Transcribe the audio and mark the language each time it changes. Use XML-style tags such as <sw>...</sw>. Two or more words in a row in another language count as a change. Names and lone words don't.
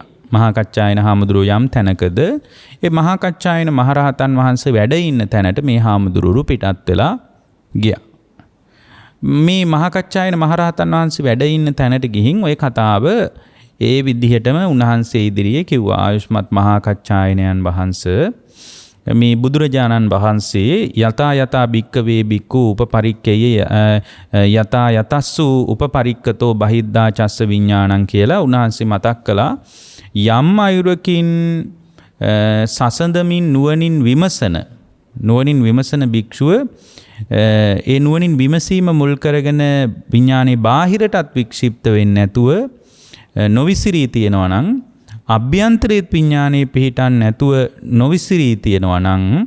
<si>මහා කච්චායන හාමුදුරුවෝ යම් තැනකද ඒ මහා කච්චායන මහරහතන් වහන්සේ වැඩ ඉන්න තැනට මේ හාමුදුරුවෝ පිටත් වෙලා ගියා. මේ මහා කච්චායන මහරහතන් වහන්සේ වැඩ ඉන්න තැනට ගිහින් ওই කතාව ඒ විදිහටම උන්වහන්සේ ඉදිරියේ කිව්වා. ආයුෂ්මත් මහා කච්චායනයන් වහන්සේ මේ බුදුරජාණන් වහන්සේ</si> <pi>යතා භික්කවේ භික්ඛු උපපරික්කයේ යතා යතස්සු උපපරික්කතෝ බහිද්ධා චස්ස විඥානං</pi> <si>කියලා උන්වහන්සේ මතක් කළා. යම් අයුරකින් සසඳමින් නුවණින් විමසන භික්ෂුව ඒ නුවණින් විමසීම මුල් කරගෙන විඥානේ බාහිරටත් වික්ෂිප්ත වෙන්නේ නැතුව නොවිසිරී තියෙනවා නම් අභ්‍යන්තරයේ විඥානයේ පිහිටන් නැතුව නොවිසිරී තියෙනවා නම්</si>